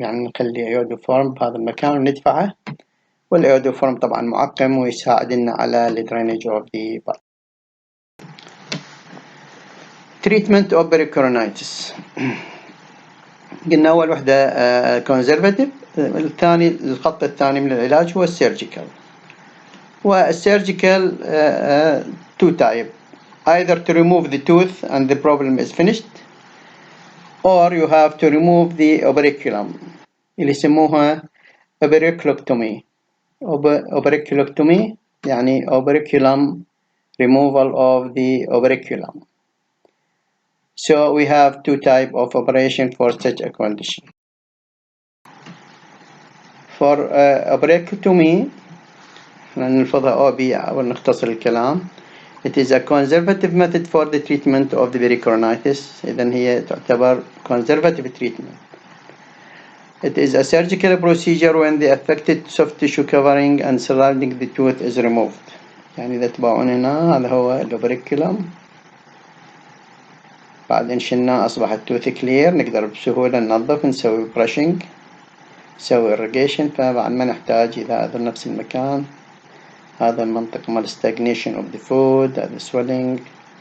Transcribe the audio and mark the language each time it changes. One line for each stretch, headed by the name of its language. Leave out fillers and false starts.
Arabic: يعني نخلي iodoform بهذا المكان وندفعه والiodoform طبعا معقم ويساعدنا على
English: drainage of the part. Treatment of pericoronitis.
Arabic: قلنا أول وحدة
English: conservative.
Arabic: الثاني الخط الثاني من العلاج هو السيرجيكال.
English: والسيرجيكال two type, either to remove the tooth and the problem is finished, or you have to remove the operculum
Arabic: اللي يسموها
English: operculectomy. operculectomy يعني operculum removal of the operculum. So we have two type of operation for such a condition.
Arabic: For operculectomy نلفظها OB أو نختصر الكلام.
English: It is a conservative method for the treatment of the pericoronitis.
Arabic: إذن هي تعتبر conservative treatment.
English: It is a surgical procedure when the affected soft tissue covering and surrounding the tooth is removed.
Arabic: يعني إذا تبعون هنا هذا هو الأوبريكولم بعدين شلناه أصبح التوث كلير نقدر بسهولة ننظف نسوي brushing نسوي irrigation فبعد ما نحتاج إلى هذا نفس المكان هذا المنطقة مال
English: stagnation of the food
Arabic: هذا swelling.